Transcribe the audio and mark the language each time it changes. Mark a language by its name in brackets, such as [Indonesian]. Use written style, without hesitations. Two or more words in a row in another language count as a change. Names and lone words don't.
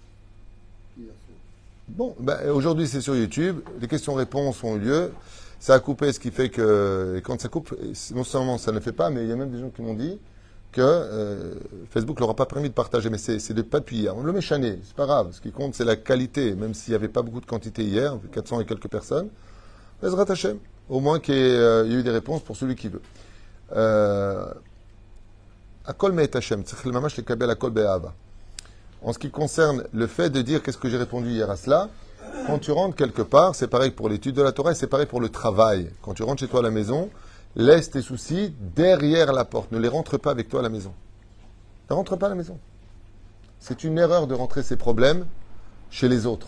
[French] Bon, aujourd'hui c'est sur YouTube, les questions-réponses ont eu lieu, ça a coupé, ce qui fait que quand ça coupe, non seulement ça ne fait pas, mais il y a même des gens qui m'ont dit que Facebook ne leur a pas permis de partager, mais c'est pas depuis hier. On le met chané, c'est pas grave, ce qui compte c'est la qualité, même s'il n'y avait pas beaucoup de quantité hier, 400 et quelques personnes. [Hebrew] בעזרת השם, [French] au moins qu'il y ait eu des réponses pour celui qui veut. [Hebrew] הכל מאת השם, צריך לממש לקבל הכל באהבה. [French] En ce qui concerne le fait de dire qu'est-ce que j'ai répondu hier à cela, quand tu rentres quelque part, c'est pareil pour l'étude de la Torah et c'est pareil pour le travail. Quand tu rentres chez toi à la maison, laisse tes soucis derrière la porte. Ne les rentre pas avec toi à la maison. Ne rentre pas à la maison. C'est une erreur de rentrer ses problèmes chez les autres.